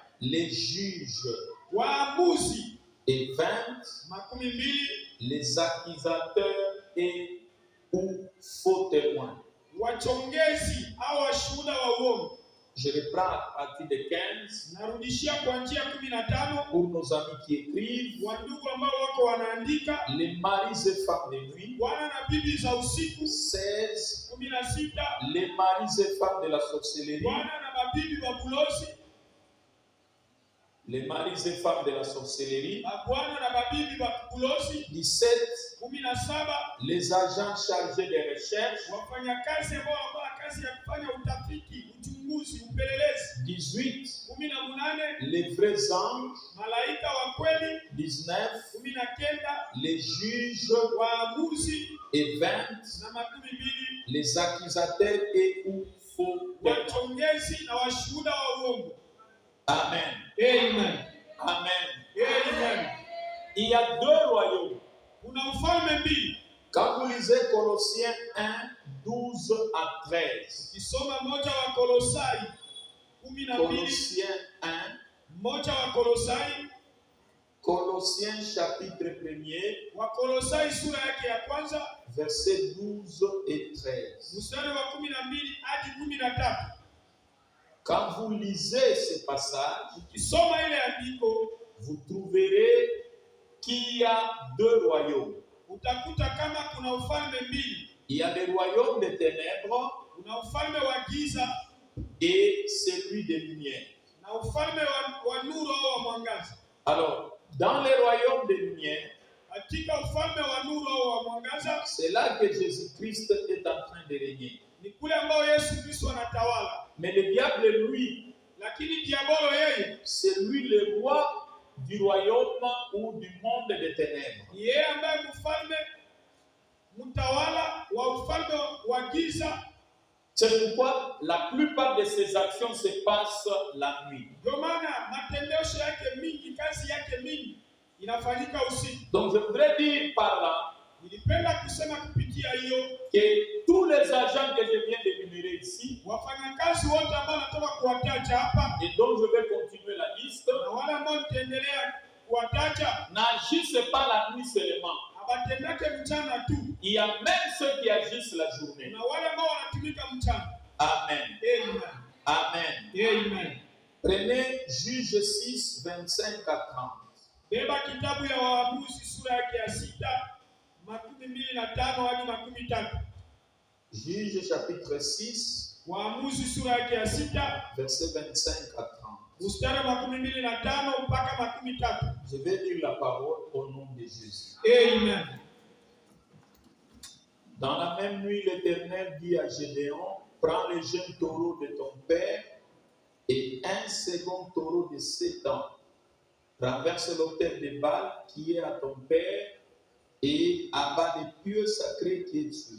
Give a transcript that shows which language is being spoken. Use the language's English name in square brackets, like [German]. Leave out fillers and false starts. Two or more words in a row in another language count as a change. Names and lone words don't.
[French] les juges. [Swahili] waamuzi. [French] Et 20, [Swahili] 20 [French] les accusateurs et ou faux témoins. [Swahili] wachongezi au washuhuda wa uongo. [French] Je reprends à partir de 15 [Swahili] Narudishia kuanzia 15 [French] pour nos amis qui écrivent. [Swahili] wandugu ambao wako wanaandika. [French] Les maris et femmes de nuit. [Swahili] Bwana na bibi za usiku. [French] 16, [Swahili] 16 [French] les maris et femmes de la sorcellerie. [Swahili] bwana na mabibi wa bulozi. [French] Les maris et femmes de la sorcellerie. [Swahili] Bwana na mabibi wa bulozi. [French] 17, [Swahili] 17 [French] les agents chargés de recherche. [Swahili] wafanyakazi ambao wana kazi ya kufanya utafiti, uchunguzi, upelelezi. [French] 18, [Swahili] 18 [French] les vrais anges. [Swahili] malaika wa kweli. [French] 19, [Swahili] 19 [French] les juges. [Swahili] waamuzi. [French] Et 20, [Swahili] na 20 [French] les accusateurs et ou faux témoins. [Swahili] wachongezi na washuhuda wa uongo. [French] Amen. [Swahili] Amen. [French] Amen. [Swahili] Amen. [French] Il y a deux royaumes. [Swahili] Kuna ufalme mbili. [French] Quand vous lisez Colossiens 1, 12 à 13. [Swahili] Kisoma moja wa Kolosai 12. [French] Colossiens 1. [Swahili] Moja wa Kolosai. [French] Colossiens chapitre 1er. [Swahili] Wa Kolosai sura yake ya kwanza. [French] Versets 12 et 13. [Swahili] Mstari wa 12 hadi 13. [French] Quand vous lisez ce passage, [Swahili] kisoma ile andiko, [French] vous trouverez qu'il y a deux royaumes. [Swahili] Utakuta kama kuna ufalme mbili. [French] Il y a le royaume des ténèbres. [Swahili] Kuna ufalme wa giza [French] et celui des lumières. [Swahili] Na ufalme wa nuru au wa mwangaza. [French] Alors, dans le royaume des lumières, [Swahili] katika ufalme wa nuru au wa mwangaza, [French] c'est là que Jésus-Christ est en train de régner. [Swahili] Ni kule ambao Yesu Kristo anatawala. [French] Mais le diable, lui, [Swahili] lakini diabolo yeye, [French] c'est lui le roi du royaume ou du monde des ténèbres. [Swahili] Yeye ambaye mfalme mtawala wa ufalme wa giza. [French] C'est pourquoi la plupart de ses actions se passent la nuit. [Swahili] Ndio maana matendesho yake mingi, kazi yake mingi inafanyika usiku. [French] Donc je voudrais dire par là, [Swahili] nilipenda kusema kupitia hiyo, [French] que tous les agents que je viens d'énumérer ici, [Swahili] wafanyakazi wote ambao natoka kuwataja hapa, [French] et donc je vais continuer la liste, [Swahili] na wale ambao nitaendelea kuwataja, [French] n'agissent pas la nuit seulement. [Swahili] abatendake mchana tu. [French] Il y a même ceux qui agissent la journée. [Swahili] Na wale ambao wanatumika mchana. [French] Amen. [Swahili] Amen. [French] Amen. [Swahili] Amen. [French] Prenez Juge 6, 25 à 30. [Swahili] Beba kitabu ya Waamuzi sura yake ya 6:25 hadi 30. [French] Juge chapitre 6, [Swahili] Waamuzi sura yake ya 6 [French] verset 25 à 30. [Swahili] mstari wa 25 mpaka 30. [French] Je vais lire la parole au nom de Jésus. Amen. Dans la même nuit, l'Éternel dit à Gédéon, prends le jeune taureau de ton père et un second taureau de 7 ans. Renverse l'autel de Baal qui est à ton père et abat les pieux sacrés qui est dessus.